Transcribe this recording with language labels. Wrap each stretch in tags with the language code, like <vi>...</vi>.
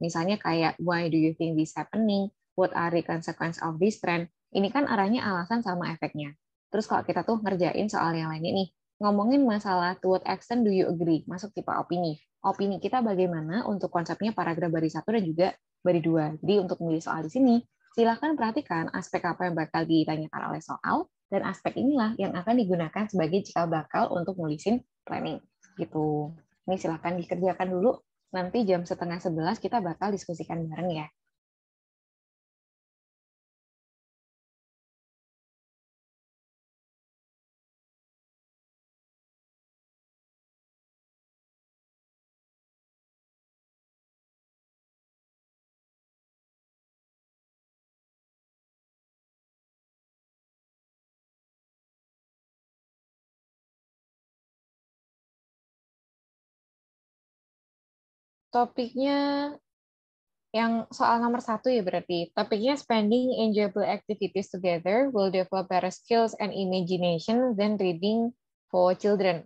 <en>Misalnya kayak, why do you think this happening? What are the consequences of this trend?</en> <id>Ini kan arahnya alasan sama efeknya. Terus kalau kita tuh ngerjain soal yang lainnya nih, ngomongin masalah</id> <en>to what extent do you agree,</en> <id>masuk tipe opini. Opini kita bagaimana untuk konsepnya paragraf bari 1 dan juga bari 2. Jadi untuk memilih soal di sini, silakan perhatikan aspek apa yang bakal ditanyakan oleh soal, dan aspek inilah yang akan digunakan sebagai cikal bakal untuk nulisin planning. Gitu. Ini silakan dikerjakan dulu. Nanti jam 10:30 kita bakal diskusikan bareng ya. Topiknya yang soal nomor 1 ya berarti. Topiknya</id> <en>spending enjoyable activities together will develop better skills and imagination than reading for children.</en>